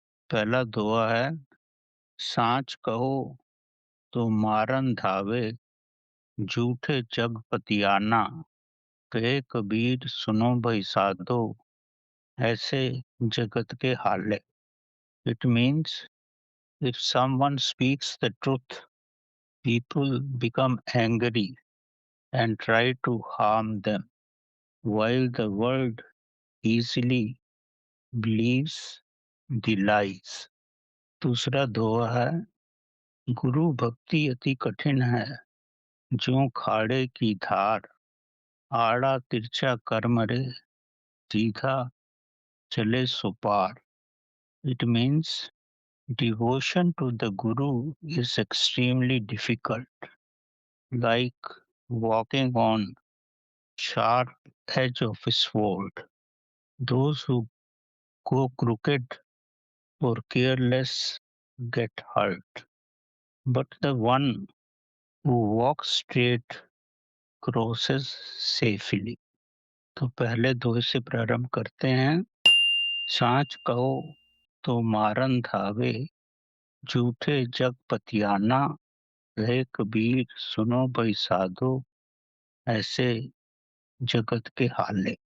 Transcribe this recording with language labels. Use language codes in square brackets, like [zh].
[hi] पहला दोहा है, साच कहो तो मारन धावे, झूठे जग पतियाना। कहे कबीर सुनो भाई साधो, ऐसे जगत के हाले। [en] It means if someone speaks the truth, people become angry and try to harm them, while the world easily believes the lies. [hi] दूसरा दोहा है, गुरु भक्ति अति कठिन है, ज्यों खाड़े की धार। आड़ा तिरछा कर मरे, सीधा चले सो पार। [en] It means devotion to the Guru is extremely difficult, like walking on sharp edge of a sword. Those who go crooked or careless get hurt, but the one who walks straight crosses safely. [hi] तो पहले दोहे से प्रारंभ करते हैं। साच कहो तो मारन धावे, झूठे जग पतियाना। रहे कबीर सुनो भाई साधो, ऐसे जगत के हाले।